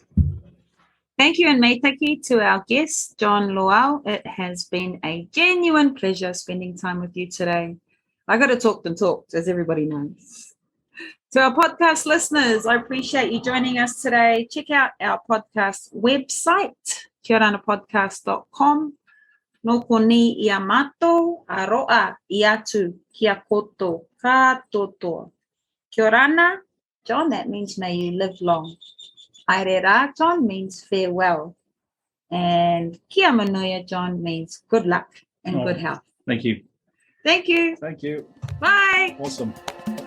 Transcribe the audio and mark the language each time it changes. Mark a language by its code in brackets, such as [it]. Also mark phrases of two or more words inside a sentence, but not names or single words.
[en] Thank you and meitaki to our guest, John Loau. It has been a genuine pleasure spending time with you today. I got to talk and talk, as everybody knows. To our podcast listeners, I appreciate you joining us today. Check out our podcast website, kioranapodcast.com. [rar] Noko ni ia matou, aroa iatu kia koto katotoa. [en] Kiorana, John, that means may you live long. Airera, John, means farewell. And [rar] kia manuia, [en] John, means good luck and good health. Thank you. Thank you. Thank you. Bye. Awesome.